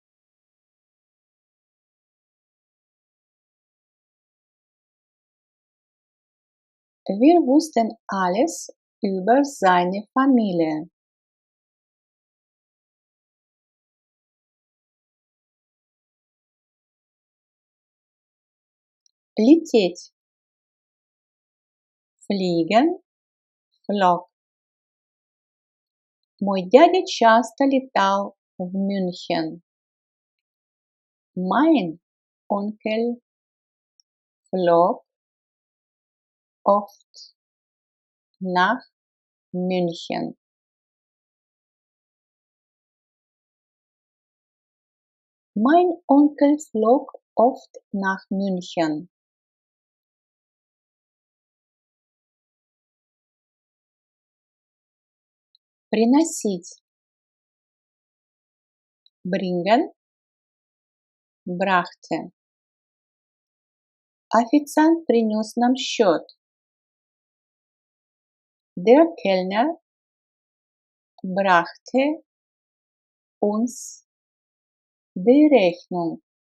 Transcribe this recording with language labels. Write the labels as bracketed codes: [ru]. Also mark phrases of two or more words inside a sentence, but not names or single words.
[de] Wir wussten alles über seine Familie. [ru] Лететь. [de] Fliegen, flog. [ru] Мой дядя часто летал в Мюнхен. [de] Mein Onkel flog oft nach München. Mein Onkel flog oft nach München. [ru] Приносить. [de] Bringen, brachte. [ru] Официант принес нам счет. [de] Der Kellner brachte uns die Rechnung.